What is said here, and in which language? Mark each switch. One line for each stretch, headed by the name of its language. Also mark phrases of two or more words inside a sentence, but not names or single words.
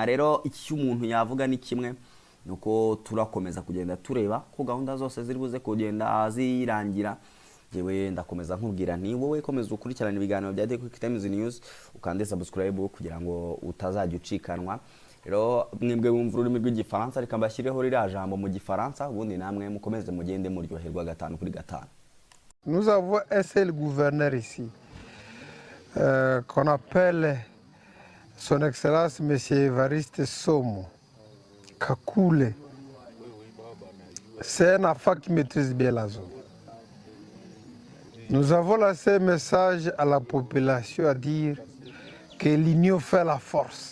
Kinyarwanda: Rero icyo umuntu yavuga ni kimwe, nuko turakomeza kugenda tureba ko gahunda zose ziri buze kugenda zirangira. Jewe ndakomeza nkubwira nti wowe komeza ukurikirana ibiganiro bya The Quick Times News, ukande subscribe kugira ngo utazajya ucikanwa. Rero mwebwe bumva ururimi rw'igifaransa, reka mbashyireho ririya jambo mu gifaransa, ubundi namwe mukomeze mugende muryoherwa 5 kuri 5.
French: Nous avons un seul gouverneur ici, qu'on appelle son Excellence Monsieur Evariste Somo Kakule. C'est un enfant qui maîtrise bien la zone. Nous avons lancé un message à la population à dire que l'union fait la force.